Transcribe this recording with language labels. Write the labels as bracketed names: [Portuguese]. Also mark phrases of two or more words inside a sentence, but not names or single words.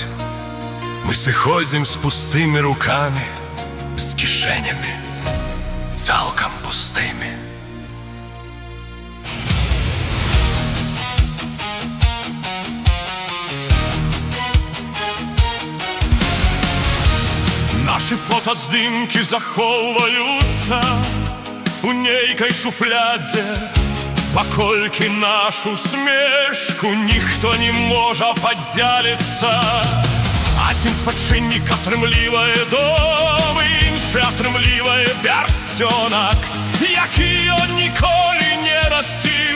[Ukrainian] Ми сиходимо з пустими руками, з кишенями цілком пустими. Наші фотоздимки заховуються у [Belarusian] нейкай шуфлядзе, паколькі нашу смешку ніхто не можа падзяліцца. Адзін спадчыннік атрымлівае дом, іншы атрымлівае пярсцёнак, які ён ніколі не насіў.